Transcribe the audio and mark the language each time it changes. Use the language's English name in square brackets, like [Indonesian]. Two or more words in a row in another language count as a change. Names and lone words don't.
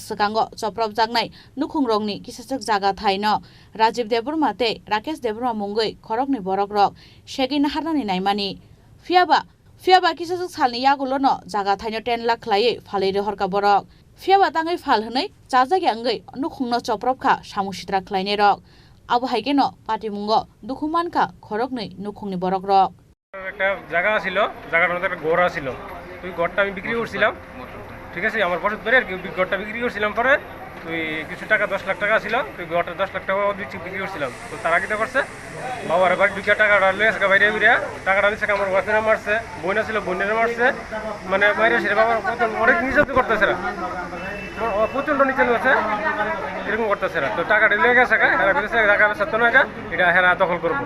[Kok Borok] Sakango Soprab Jangnai Nukhung Rogni Kisasuk Jaga Thaino Rajiv Deburma te Rakesh Deburma Mungoi Khorokni Borok Rok Shegi Naharnani Naimani Fiaba Kisasuk Salni Yagulono Jaga Thaino 10 lakh Lai Phalei Rehorka Borok Fiaba Tangai Phal Hnai Jajagi Angai Nukhungno Soprab Kha Samushitra Khlaine Rok Abu Haigeno Pati Mungo Dukuman Ka Khorokni Nukhungni Borok Rok [Bangla] একটা জায়গা ছিল জায়গাটার মধ্যে একটা ঘর ছিল তুই ঘরটা আমি বিক্রি করছিলাম ঠিক আছে আমার বছর ধরে আর কি ঘরটা বিক্রি করছিলাম পরে তুই কিছু টাকা 10 লাখ টাকা ছিল তুই ঘরটা 10 লাখ টাকা বিক্রি করছিলাম তো তার আগে করছে বাবার বাড়ি ঢুকে টাকাটা লয়ে আসে বাইরে বেরিয়ে টাকাটা নিছে আমার ওয়াইফের মারছে বোন ছিল বোনের মারছে মানে বাইরে এসে বাবার অনেক নির্যাতন করতেছে না প্রচন্ড নির্যাতন আছে এরকম করতেছে না তো টাকাটা লয়ে গেছে এরা বলেছে টাকা সত্য না এটা হেরা দখল করবো